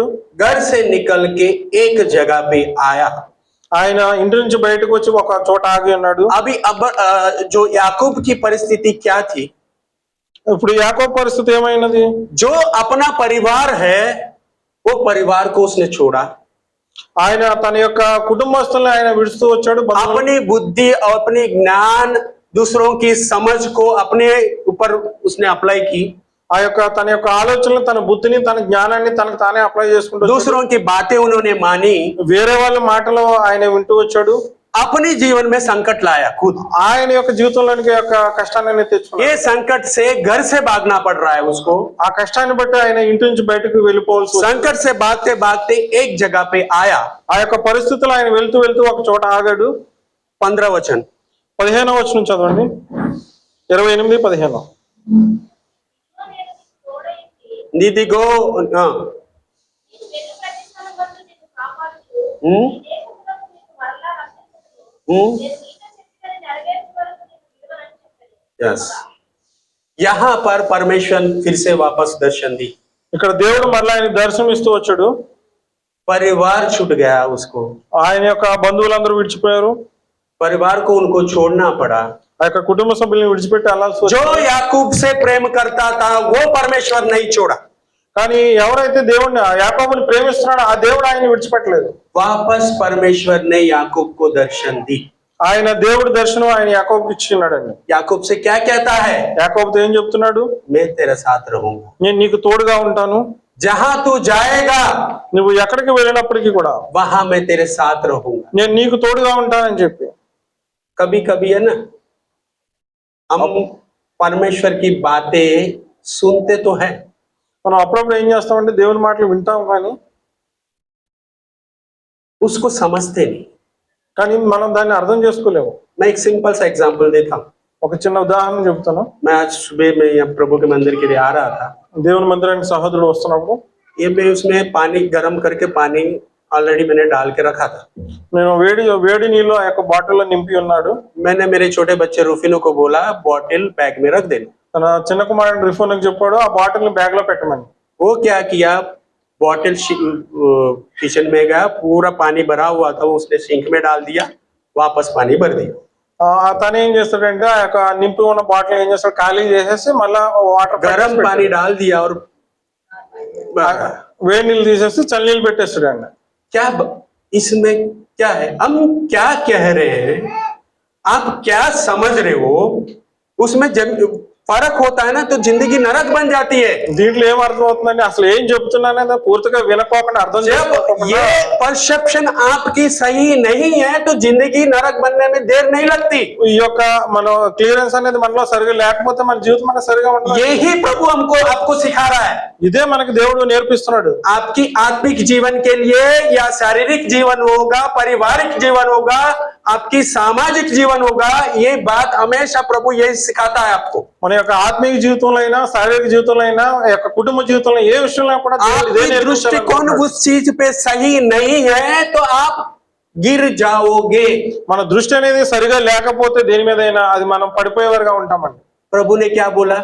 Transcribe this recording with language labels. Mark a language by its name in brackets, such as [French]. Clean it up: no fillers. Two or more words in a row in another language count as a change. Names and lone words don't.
[Hindi] घर से निकल के एक जगह पे आया। [Telugu] ఆయన ఇంటి నుంచి బయటకు వచ్చి ఒక చోట ఆగి ఉన్నాడు. [Hindi] अभी अब जो याकूब की परिस्थिति क्या थी, [Telugu] ఇప్పుడు యాకోబు పరిస్థితి ఏమైనది? [Hindi] जो अपना परिवार है वो परिवार को उसने छोड़ा, [Telugu] ఆయన తన యొక్క కుటుంబస్తుల్ని ఆయన విడుస్తూ వచ్చాడు. [Hindi] अपनी बुद्धि और अपनी ज्ञान, दूसरों की समझ को अपने ऊपर उसने अप्लाई की, [Telugu] ఆ యొక్క తన యొక్క ఆలోచనలు, తన బుద్ధిని, తన జ్ఞానాన్ని తనకు తానే అప్లై చేసుకుంటూ వచ్చాడు. [Hindi] दूसरों की बातें उन्होंने मानी, [Telugu] వేరే వాళ్ళ మాటలు ఆయన వింటూ వచ్చాడు. [Hindi] अपने जीवन में संकट लाया खुद। [Telugu] ఆయన యొక్క జీవితంలోనికి యొక్క కష్టాన్ని తెచ్చుకున్నాడు. [Hindi] ये संकट से घर से भागना पड़ रहा है उसको, [Telugu] ఆ కష్టాన్ని బట్టి ఆయన ఇంటి నుంచి బయటకు వెళ్ళిపోవాల్సి వచ్చింది. [Hindi] संकट से भागते भागते एक जगह पे आया। [Telugu] ఆ యొక్క పరిస్థితుల్లో ఆయన వెళ్తూ వెళ్తూ ఒక చోట ఆగాడు. [Hindi] 15 वचन [Telugu] 15వ వచనం చదవండి. 28, 15. నేను తోడైంది [Hindi] दीदी गो हाँ, [Telugu] నీకు వెను ప్రతిఫలం వల్ల నిన్ను కాపాడుచు हम्म, నీ దేశమునకు నీకు మరలా రక్షించుటకు हम्म, నేను నీతో చెప్పినది నెరవేర్చు వరకు నీకు విలువనని చెప్పాను. [Hindi] यस। यहाँ पर परमेश्वर फिर से वापस दर्शन दी, [Telugu] ఇక్కడ దేవుడు మరలా ఆయన దర్శనం ఇస్తూ వచ్చాడు. [Hindi] परिवार छूट गया उसको, [Telugu] ఆయన యొక్క బంధువులందరూ విడిచిపోయారు. [Hindi] परिवार को उनको छोड़ना पड़ा। [Telugu] ఆ యొక్క కుటుంబ సభ్యుల్ని విడిచిపెట్టి వెళ్ళాల్సి [Hindi] जो [Telugu] వచ్చింది. [Hindi] याकूब से प्रेम करता था वो परमेश्वर नहीं छोड़ा, [Telugu] కానీ ఎవరైతే దేవుడిని యాకోబుని ప్రేమిస్తున్నాడో ఆ దేవుడు ఆయన విడిచిపెట్టలేదు. [Hindi] वापस परमेश्वर ने याकूब को दर्शन दी। [Telugu] ఆయన దేవుడి దర్శనం ఆయన యాకోబుకి ఇచ్చిన్నాడండి. [Hindi] याकूब से क्या कहता है, [Telugu] యాకోబుతో ఏం చెప్తున్నాడు? [Hindi] मैं तेरे साथ रहूंगा, [Telugu] నేను నీకు తోడుగా ఉంటాను, [Hindi] जहां तू जाएगा [Telugu] నువ్వు ఎక్కడికి వెళ్ళినప్పటికీ కూడా [Hindi] वहां मैं तेरे साथ रहूंगा। [Telugu] నేను నీకు తోడుగా ఉంటానని చెప్పి. [Hindi] कभी कभी है ना, हम परमेश्वर की बातें सुनते तो है, [Telugu] మనం అప్పుడప్పుడు ఏం చేస్తామంటే దేవుని మాటలు వింటాం [Hindi] उसको समझते नहीं। [Telugu] కానీ మనం దాన్ని అర్థం చేసుకోలేము. [Hindi] मैं एक सिंपल सा एग्जांपल देता हूँ। [Telugu] ఒక చిన్న ఉదాహరణ చెప్తాను. [Hindi] मैं आज सुबह में यहाँ प्रभु के मंदिर के लिए आ रहा था, [Telugu] దేవుని మందిరానికి సహోదరుడు వస్తున్నప్పుడు [Hindi] ये मैं उसमें पानी गर्म करके पानी ऑलरेडी मैंने डाल के रखा था। [Telugu] నేను వేడి నీళ్ళు ఆ యొక్క బాటిల్లో నింపి ఉన్నాడు. [Hindi] मैंने मेरे छोटे बच्चे रूफिनो को बोला बॉटल बैग में रख देना। [Telugu] తన చిన్న కుమారుడు రిఫోన్కి చెప్పాడు ఆ బాటిల్ ని బ్యాగ్ లో పెట్టమని. [Hindi] वो क्या किया, बॉटल किचन में गया, पूरा पानी भरा हुआ था, उसने सिंक में डाल दिया, वापस पानी भर दिया। [Telugu] తను ఏం చేస్తాడంటే ఆ యొక్క నింపి ఉన్న బాటిల్ ఏం చేస్తాడు, ఖాళీ చేసేసి మళ్ళా వాటర్ [Hindi] गर्म पानी डाल दिया और [Telugu] వేడి నీళ్ళు తీసేసి చల్ల నీళ్ళు పెట్టేస్తాడండి. [Hindi] क्या इसमें क्या है, हम क्या कह रहे हैं, आप क्या समझ रहे हो, उसमें जब फर्क होता है ना तो जिंदगी नरक बन जाती है। [Telugu] దీంట్లో ఏం అర్థం అవుతుందండి, అసలు ఏం చెప్తున్నానని పూర్తిగా వినకోకుండా అర్థం [Hindi] जब [Telugu] చేసుకోకుండా [Hindi] ये परसेप्शन आपकी सही नहीं है तो जिंदगी नरक बनने में देर नहीं लगती। [Telugu] ఈ యొక్క మనం క్లియరెన్స్ అనేది మనలో సరిగా లేకపోతే మన జీవితం మనకు సరిగా ఉంటుంది. [Hindi] यही प्रभु हमको आपको सिखा रहा है। [Telugu] ఇదే మనకి దేవుడు నేర్పిస్తున్నాడు. [Hindi] आपकी आत्मिक जीवन के लिए या शारीरिक जीवन होगा, पारिवारिक जीवन होगा, आपकी सामाजिक जीवन होगा, ये बात हमेशा प्रभु यही सिखाता है आपको। [Telugu] మన యొక్క ఆత్మీయ జీవితంలో అయినా శారీరక జీవితంలో అయినా ఈ యొక్క కుటుంబ జీవితంలో ఏ విషయంలో కూడా దేవుడు ఇదే [Hindi] आपकी दृष्टिकोण [Telugu] నేర్పిస్తున్నాడు. [Hindi] उस चीज पे सही नहीं है तो आप गिर जाओगे। [Telugu] మన దృష్టి అనేది సరిగా లేకపోతే దేని మీదైనా అది మనం పడిపోయేవారుగా ఉంటామండి. [Hindi] प्रभु ने क्या बोला,